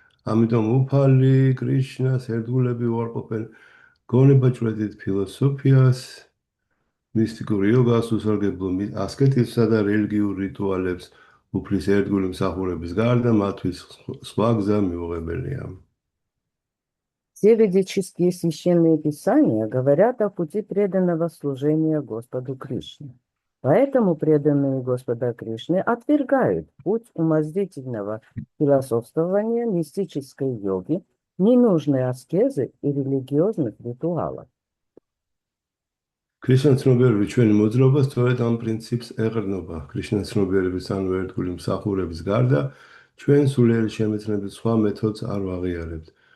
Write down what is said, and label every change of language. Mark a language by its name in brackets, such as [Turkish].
[Georgian] ამიტომ უფალი კრიშნას ერთგულები უარყოფენ გონებაჭრედით ფილოსოფიას, მისტიკურ იოგას, უსარგებლო ასკეტიზმსა და რელიგიურ რიტუალებს. უფლის ერთგული მსახურების გარდა მათთვის სხვა გზა მიუღებელია. [Russian] Все ведические священные писания говорят о пути преданного служения Господу Кришне. Поэтому преданные Господа Кришны отвергают путь умозрительного философствования, мистической йоги, ненужной аскезы и религиозных ритуалов. [Georgian] Krishna ცნობიერების ჩვენი მოძრაობა სწორედ ამ პრინციპს ეყრდნობა. Krishna ცნობიერების ანუ ერთგული მსახურების გარდა ჩვენ სულიერი შემეცნების სხვა მეთოდს არ ვაღიარებთ.